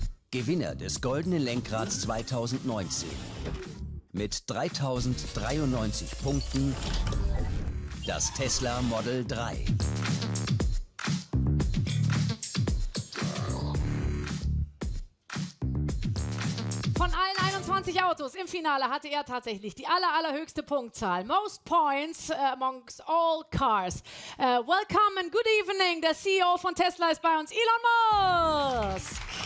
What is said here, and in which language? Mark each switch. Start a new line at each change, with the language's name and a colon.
German: Gewinner des goldenen Lenkrads 2019. Mit 3093 Punkten das Tesla Model 3. Von allen 21 Autos im Finale hatte er tatsächlich die allerhöchste Punktzahl.
English: Most points amongst all cars. Welcome and good evening.
German: Der CEO von Tesla ist bei uns, Elon Musk.